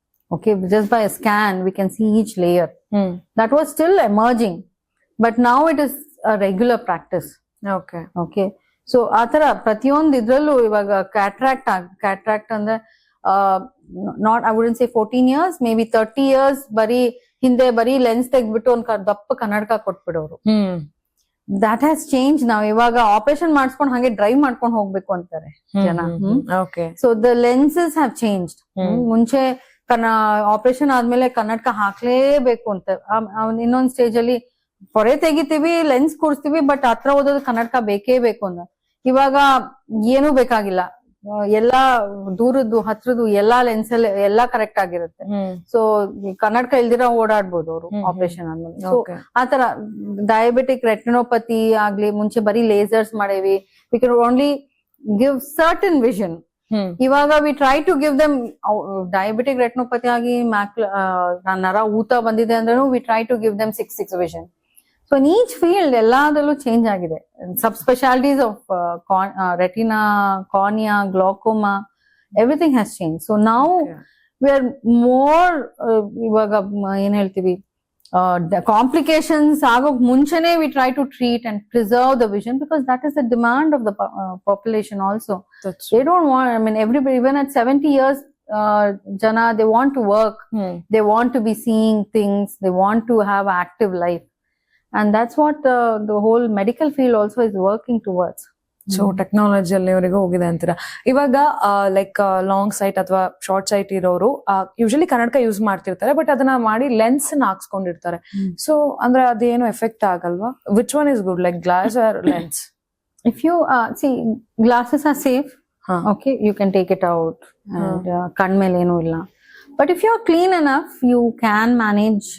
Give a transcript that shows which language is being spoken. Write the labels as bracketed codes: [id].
[en] Okay, just by a scan we can see each layer. That was still emerging, but now it is a regular practice. [kn] Okay, so ಆತರ ಪ್ರತಿಯೊಂದು ಇದ್ರಲ್ಲೂ ಇವಾಗ cataract ಅಂದ್ರೆ [en] not, I wouldn't say 14 years, [kn] maybe 30 years ಹಿಂದೆ ಬರೀ lens ತೆಗ್ಬಿಟ್ಟು ಒಂದ್ ದಪ್ಪ ಕನ್ನಡಕ ಕೊಟ್ಬಿಡೋರು. [en] that has changed now. [kn] ಇವಾಗ ಆಪರೇಷನ್ ಮಾಡಿಸ್ಕೊಂಡು ಹಾಗೆ ಡ್ರೈವ್ ಮಾಡ್ಕೊಂಡು ಹೋಗ್ಬೇಕು ಅಂತಾರೆ ಜನ. [en] So the lenses have changed. [kn] ಮುಂಚೆ ಆಪರೇಷನ್ ಆದ್ಮೇಲೆ ಕನ್ನಡಕ ಹಾಕ್ಲೇಬೇಕು ಅಂತ, ಇನ್ನೊಂದ್ ಸ್ಟೇಜ್ ಅಲ್ಲಿ ಹೊರೆ ತೆಗಿತೀವಿ, ಲೆನ್ಸ್ ಕೂರಿಸ್ತೀವಿ, ಬಟ್ ಹತ್ರ ಓದೋದು ಕನ್ನಡಕ ಬೇಕೇ ಬೇಕು ಅಂತ. ಇವಾಗ ಏನೂ ಬೇಕಾಗಿಲ್ಲ, ಎಲ್ಲಾ ದೂರದ್ದು ಹತ್ರದ್ದು ಎಲ್ಲಾ ಲೆನ್ಸ್ ಅಲ್ಲಿ ಎಲ್ಲಾ ಕರೆಕ್ಟ್ ಆಗಿರುತ್ತೆ. ಸೊ ಕನ್ನಡಕ ಇಲ್ದಿರ ಓಡಾಡ್ಬೋದು ಅವರು ಆಪರೇಷನ್ ಆದ್ಮೇಲೆ. ಸೊ ಆತರ ಡಯಾಬಿಟಿಕ್ ರೆಟಿನೋಪತಿ ಆಗ್ಲಿ, ಮುಂಚೆ ಬರೀ ಲೇಸರ್ಸ್ ಮಾಡೇವಿ, [en] We can only give certain vision. ಇವಾಗ we try to give them [kn] diabetic retinopathy ಆಗಿ ನರ ಊತ ಬಂದಿದೆ ಅಂದ್ರೂ [en] We try to give them 6 vision. So in each field [kn] ಎಲ್ಲದಲ್ಲೂ change ಆಗಿದೆ. [en] Sub specialities of retina, cornea, glaucoma, everything has change. So ನಾವು we are more, [kn] ಇವಾಗ ಏನ್ ಹೇಳ್ತೀವಿ, ಕಾಂಪ್ಲಿಕೇಶನ್ಸ್ ಆಗೋಕ್ ಮುಂಚೆನೆ [en] We try to treat and preserve the vision, because that is the demand of the population also. They don't want, I mean, everybody, even at 70 years, jana, they want to work, they want to be seeing things, they want to have active life, and that's what the whole medical field also is working towards. [kn] So technology ಅಲ್ಲಿವರೆಗೂ ಹೋಗಿದೆ ಅಂತೀರಾ. ಇವಾಗ like long site ಅಥವಾ short site ಇರೋರು usually ಕನ್ನಡಕ use ಮಾಡ್ತಿರ್ತಾರೆ, but ಅದನ್ನ ಮಾಡಿ ಲೆನ್ಸ್ ಹಾಕ್ಸ್ಕೊಂಡಿರ್ತಾರೆ. ಸೊ ಅಂದ್ರೆ ಅದೇನು ಎಫೆಕ್ಟ್ ಆಗಲ್ವಾ? [en] Which one is good, like glass or lens? If you see, glasses are safe. Okay, you can take it out and [kn] kan mele enu illa. [en] But if you are clean enough, you can manage.